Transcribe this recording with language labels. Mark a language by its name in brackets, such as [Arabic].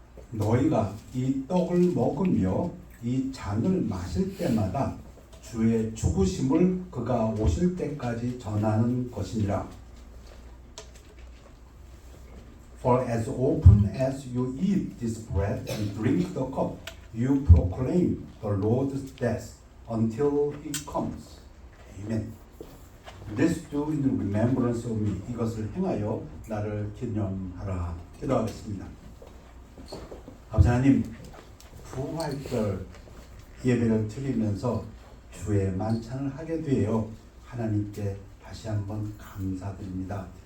[Korean] 너희가 이 떡을 먹으며 이 잔을 마실 때마다 주의 죽으심을 그가 오실 때까지 전하는 것이니라. [English] For as often as you eat this bread and drink the cup, you proclaim the Lord's death until he comes. Amen. This do in remembrance of me. [Korean] 이것을 행하여 나를 기념하라. 기도하겠습니다. 아버지 하나님, 부활절 예배를 드리면서 주의 만찬을 하게 되어 하나님께 다시 한번 감사드립니다.